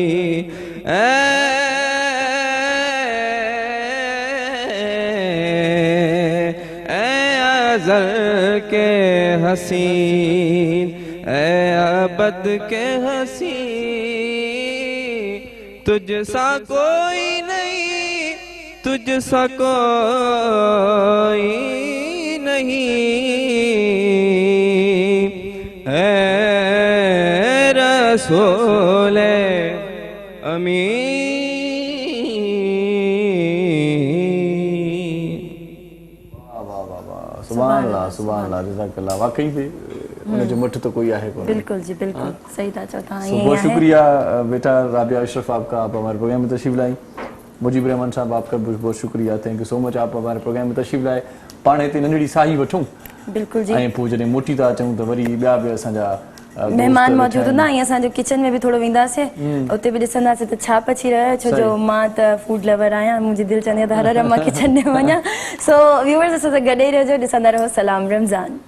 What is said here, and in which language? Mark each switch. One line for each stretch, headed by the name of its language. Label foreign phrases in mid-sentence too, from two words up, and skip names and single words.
Hindi: अज़ल के हसीन ऐ अबद के हसीन तुझ सा कोई नहीं, तुझ सा कोई नहीं। ऐ रसूल अमीन। वाह वाह वाह,
Arabic: سبحان الله سبحان الله، جزاك الله.
Sindhi: वाकई में उनजो मुठ तो कोई आहे कोन। बिल्कुल जी बिल्कुल सही था चओ तव्हां।
Hindi: तो बहुत शुक्रिया बेटा राबिया अशरफ आपका, आप हमारे प्रोग्राम में तशरीफ लाई। मुजीब रहमान साहब आपका बहुत बहुत शुक्रिया,
English: thank you so much,
Hindi: आप हमारे प्रोग्राम में तशरीफ लाए।
Sindhi: पाण हिते नंढड़ी साही वठूं बिल्कुल जी। ऐं पोइ जॾहिं मोटी था अचूं त वरी ॿिया बि असांजा मेहमान मौजूद हूंदा, ऐं असांजो किचन में बि थोरो वेंदासीं, उते बि ॾिसंदासीं त छा पची रहियो आहे, छो जो मां त
English: food lover
Sindhi: आहियां, मुंहिंजी दिलि चवंदी आहे त हर हर मां किचन में वञा।
English: so viewers
Sindhi: असां सां गॾु ई रहिजो, ॾिसंदा रहो सलाम रमज़ान।